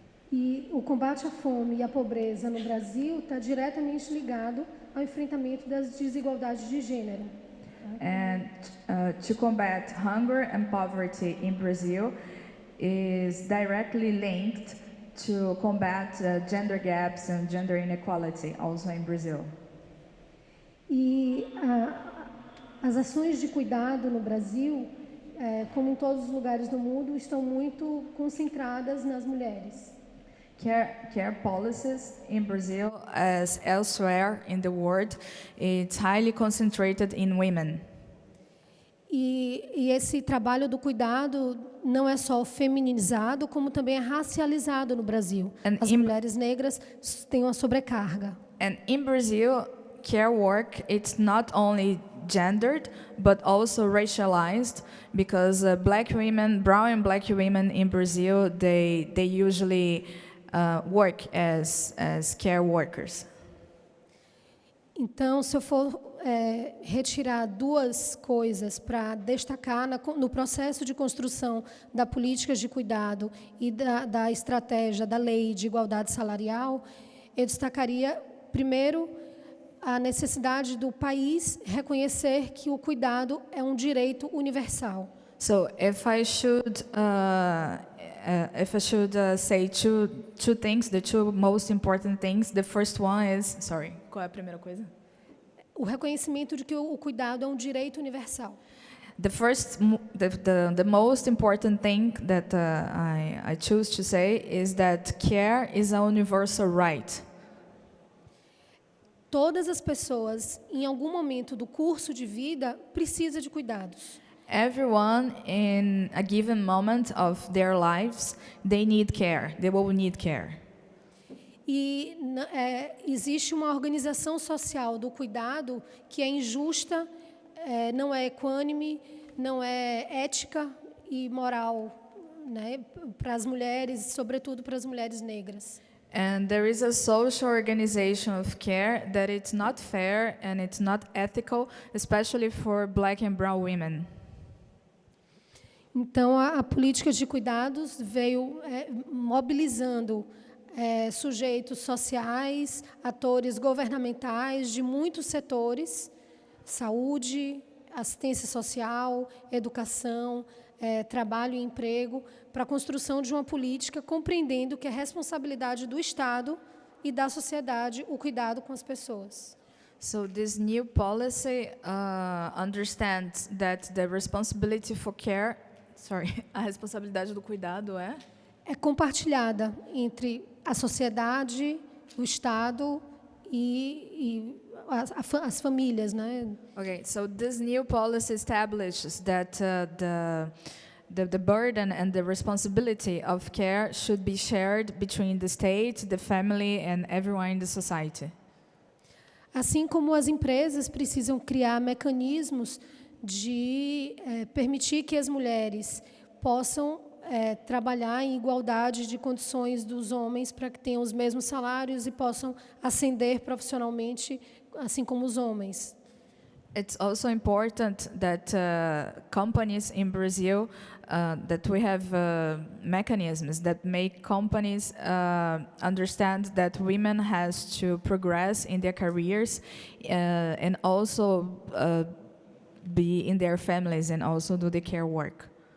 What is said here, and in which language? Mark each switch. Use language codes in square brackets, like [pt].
[pt] E o combate à fome e à pobreza no Brasil está diretamente ligado ao enfrentamento das desigualdades de gênero. [en] And to combat hunger and poverty in Brazil is directly linked to combat gender gaps and gender inequality also in Brazil. [pt] E as ações de cuidado no Brasil, como em todos os lugares do mundo, estão muito concentradas nas mulheres. [en] Care policies in Brazil, as elsewhere in the world, it's highly concentrated in women. [pt] E esse trabalho do cuidado não é só feminizado, como também é racializado no Brasil. As mulheres negras têm uma sobrecarga. [en] And in Brazil, care work, it's not only gendered, but also racialized, because black women, brown and black women in Brazil, they usually work as care workers. [pt] Então, se eu for retirar duas coisas para destacar no processo de construção da política de cuidado e da estratégia da lei de igualdade salarial, eu destacaria, primeiro, a necessidade do país reconhecer que o cuidado é um direito universal. [en] So, if I should say two things, the two most important things, the first one is, sorry, [pt] qual é a primeira coisa? O reconhecimento de que o cuidado é um direito universal. [en] The most important thing that I choose to say is that care is a universal right. [pt] Todas as pessoas, em algum momento do curso de vida, precisam de cuidados. [en] Everyone in a given moment of their lives, they need care. They will need care. [pt] E existe uma organização social do cuidado que é injusta, não é equânime, não é ética e moral, né, para as mulheres, sobretudo para as mulheres negras. [en] And there is a social organization of care that it's not fair and it's not ethical, especially for black and brown women. [pt] Então, a política de cuidados veio mobilizando sujeitos sociais, atores governamentais de muitos setores, saúde, assistência social, educação, trabalho e emprego, para a construção de uma política compreendendo que é responsabilidade do Estado e da sociedade o cuidado com as pessoas. [en] So this new policy understands that the responsibility for care, [pt] a responsabilidade do cuidado é compartilhada entre a sociedade, o Estado e as famílias, né? [en] Okay, so this new policy establishes that the burden and the responsibility of care should be shared between the state, the family, and everyone in the society. [pt] Assim como as empresas precisam criar mecanismos de permitir que as mulheres possam trabalhar em igualdade de condições dos homens para que tenham os mesmos salários e possam ascender profissionalmente, assim como os homens. [en] It's also important that companies in Brazil, that we have mechanisms that make companies understand that women has to progress in their careers and also be in their families and also do the care work.